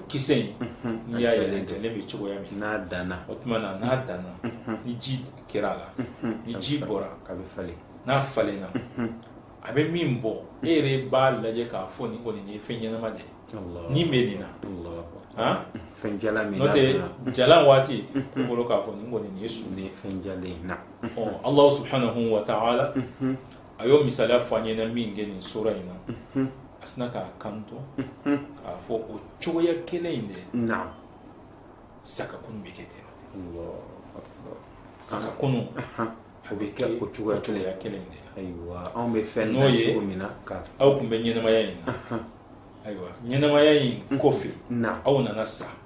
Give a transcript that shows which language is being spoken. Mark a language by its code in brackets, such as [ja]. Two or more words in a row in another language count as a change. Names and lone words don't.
[bm] kisɛ in n'i y'a ye a jalen bɛ cogoya min n'a danna o tuma na n'a danna ni ji kɛra a la ni ji bɔra n'a falenna a bɛ min bɔ e yɛrɛ b'a lajɛ k'a fɔ nin kɔni ye fɛn ɲɛnama de ye ni bɛ nin na n'o tɛ jalan waati e bolo k'a fɔ nin kɔni nin ye su de ye fɛn jalen na [ar] الله سبحانه وتعالى [bm] a y'o misaliya fɔ an ɲɛna min kɛ nin sura in na a sina k'a kanto k'a fɔ o cogoya kelen in de sagakunu bɛ kɛ ten sagakunu a bɛ kɛ o cogoya kelen de la anw bɛ fɛn n'o ye aw tun bɛ ɲɛnamaya in na ayiwa ɲɛnamaya in kɔfɛ aw nana sa